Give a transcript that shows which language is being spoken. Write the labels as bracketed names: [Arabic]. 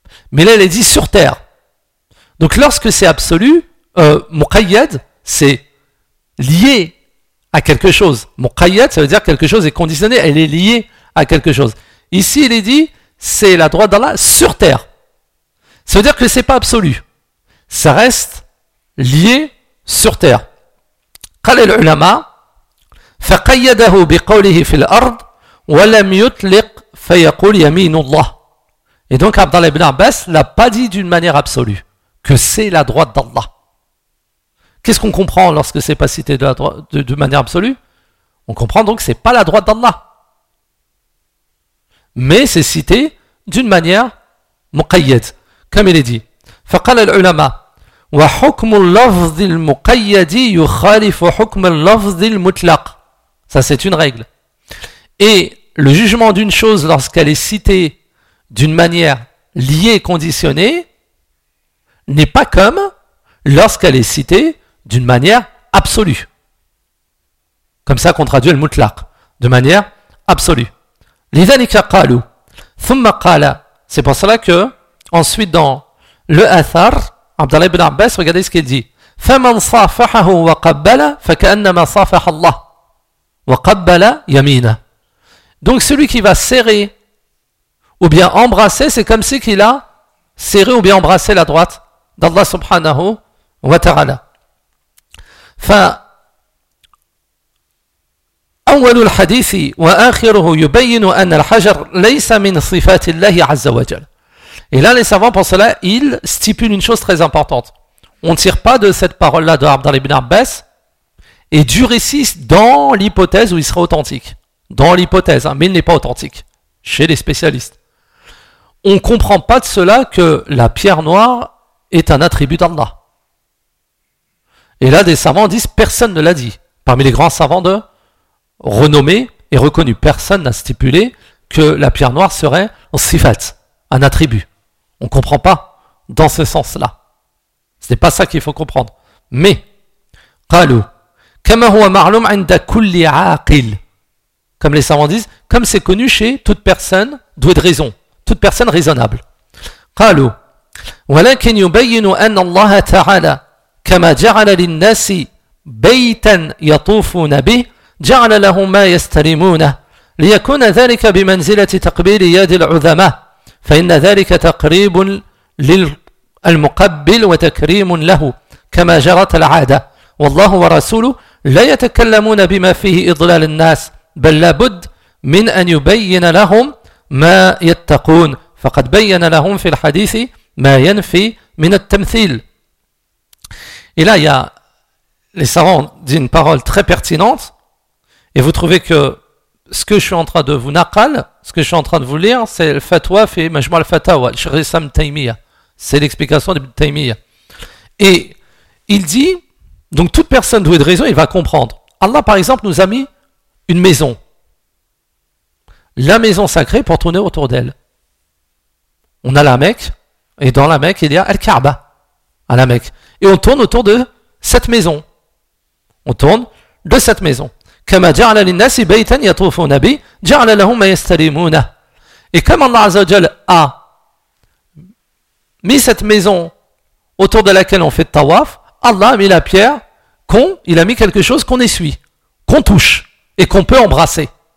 [French] Mais là, il est dit sur terre. Donc lorsque c'est absolu, muqayyad, c'est lié à quelque chose. Muqayyad, ça veut dire quelque chose est conditionné, elle est liée à quelque chose. Ici, il est dit, c'est la droite d'Allah sur terre. Ça veut dire que c'est pas absolu. Ça reste lié sur terre. [Arabic] قال العلماء فقيده بقوله في الأرض ولم يطلق فيقول يمين الله. [French] Et donc, Abdallah ibn Abbas l'a pas dit d'une manière absolue que c'est la droite d'Allah. Qu'est-ce qu'on comprend lorsque c'est pas cité de manière absolue? On comprend donc que c'est pas la droite d'Allah. Mais c'est cité d'une manière muqayyad, comme il est dit. [Arabic] فقال العلماء وحكم اللفظ المقيد يخالف حكم اللفظ المطلق. [French] Ça, c'est une règle. Et le jugement d'une chose lorsqu'elle est citée d'une manière liée et conditionnée n'est pas comme lorsqu'elle est citée d'une manière absolue. Comme ça qu'on traduit le mutlaq, de manière absolue. [Arabic] لذلك قالوا ثم قال. [French] C'est pour cela que, ensuite dans le athar, Abdallah ibn Abbas, regardez ce qu'il dit. [Arabic] فَمَنْ صَافَحَهُ وَقَبَّلَ فَكَأَنَّمَا صَافَحَ اللَّهُ وَقَبَّلَ يَمِينَ. [French] Donc celui qui va serrer ou bien embrasser, c'est comme si qu'il a serré ou bien embrassé la droite d'Allah subhanahu wa ta'ala. [Arabic] فأول الحديث وآخره يبين أن الحجر ليس من صفات الله عز وجل. [French] Et là, les savants, pour cela, ils stipulent une chose très importante. On ne tire pas de cette parole-là de Abdallah ibn Abbas et du récit dans l'hypothèse où il serait authentique. Dans l'hypothèse, hein, mais il n'est pas authentique. Chez les spécialistes. On ne comprend pas de cela que la pierre noire est un attribut d'Allah. Et là, des savants disent, personne ne l'a dit. Parmi les grands savants de renommée et reconnue, personne n'a stipulé que la pierre noire serait un sifat, un attribut. On ne comprend pas dans ce sens-là. Ce n'est pas ça qu'il faut comprendre. [Arabic] Mais, قالوا, كما هو معلوم عند كل عاقل. [French] Comme les savants disent, comme c'est connu chez toute personne douée de raison, toute personne raisonnable. [Arabic] قالوا, ولكن يبين أن الله تعالى كما جعل للناس بيتا يطوفون به جعل لهم ما يستلمونه ليكون ذلك بمنزلة تقبيل يد العظماء. فإن ذلك تقريب للمقبل وتكريم له كما جرت العادة والله ورسوله لا يتكلمون بما فيه إضلال الناس بل لابد من أن يبين لهم ما يتقون فقد بين لهم في الحديث ما ينفي من التمثيل. [French] Et là, les savants disent une parole très pertinente et vous trouvez que ce que je suis en train de vous naqal, ce que je suis en train de vous lire, c'est le fatwa fait majma al-fatawa, Sheikh Issam Taymiyyah. C'est l'explication de Taymiyyah. Et il dit, donc toute personne douée de raison, il va comprendre. Allah, par exemple, nous a mis une maison. La maison sacrée pour tourner autour d'elle. On a la Mecque, et dans la Mecque, il y a Al-Ka'ba, à la Mecque. Et on tourne autour de cette maison. On tourne de cette maison. [Arabic] كما جعل للناس بيتا يطوفون به جعل لهم ما يستلمونه. [French] Et comme Allah Azza wa Jal a mis cette maison autour de laquelle on fait le tawaf, Allah a mis la pierre il a mis quelque chose qu'on essuie, qu'on touche et qu'on peut embrasser.